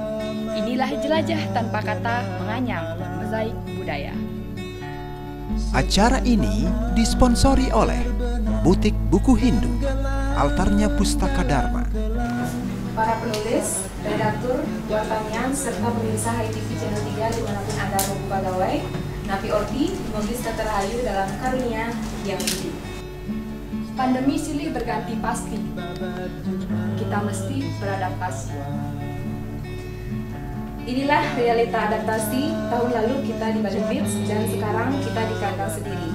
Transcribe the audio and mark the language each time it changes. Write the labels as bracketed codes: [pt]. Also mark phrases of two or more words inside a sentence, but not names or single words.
[id] Inilah jelajah tanpa kata menganyam mozaik budaya. Acara ini disponsori oleh Butik Buku Hindu, Altarnya Pustaka Dharma, Para penulis redaktur, wartawan, serta pemirsa HiTV Channel 3 dimanapun Anda berpegawai. Napi Orti, semoga tetap rahayu dalam karunia yang widi. Pandemi silih berganti pasti. Kita mesti beradaptasi. Inilah realita adaptasi. Tahun lalu kita di Bali Beach dan sekarang kita di kandang sendiri.